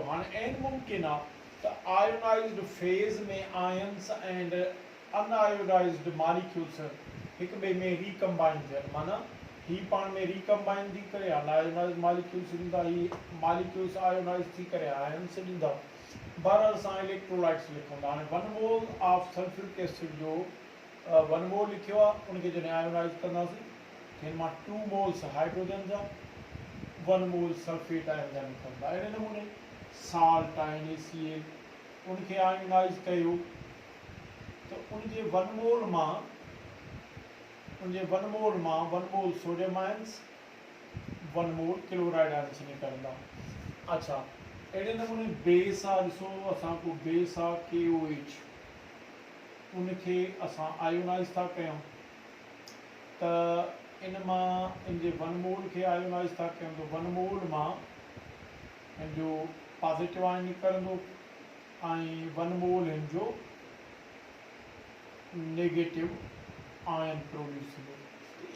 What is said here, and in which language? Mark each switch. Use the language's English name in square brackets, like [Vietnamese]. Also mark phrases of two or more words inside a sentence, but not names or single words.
[Sindhi] हाणे एन मुमकिन आहे त [English] ionized phase [Sindhi] में [English] ions and unionized molecules [Sindhi] हिक ॿिए में रिकम्बाइन थियनि, माना ही पाण में रिकम्बाइन थी करे [English] unionized molecules [Sindhi] ॾींदा, ही [English] molecules ionize [Sindhi] थी करे आयन्स ॾींदा। बहरहाल असां इलेक्ट्रोलाइट्स लिखूं था। हाणे 1 [English] mole of sulphuric acid [Sindhi] जो 1 मोल लिखियो आहे, उनखे जॾहिं आयोनाइज़ कंदासीं हिन मां 2 [English] moles hydrogen [Sindhi] जा 1 [English] mole sulphate ion [Sindhi] जा निकिरंदा। अहिड़े नमूने साल्ट आहे NaCl, उनखे आयोनाइज़ कयो त उनजे 1 मोल मां 1 [English] mole sodium ions [Sindhi] 1 [English] mole chloride ions [Sindhi] निकिरंदा। अच्छा, अहिड़े नमूने बेस आहे, ॾिसो असां को बेस आहे KOH, उनखे असां आयोनाइज़ था कयूं त इन मां इन जे 1 मोल खे आयोनाइज़ था कयूं त 1 मोल मां हिन जो [English] positive ion [Sindhi] निकिरंदो ऐं 1 मोल हिन जो [English] negative ion produce [Sindhi] थींदो।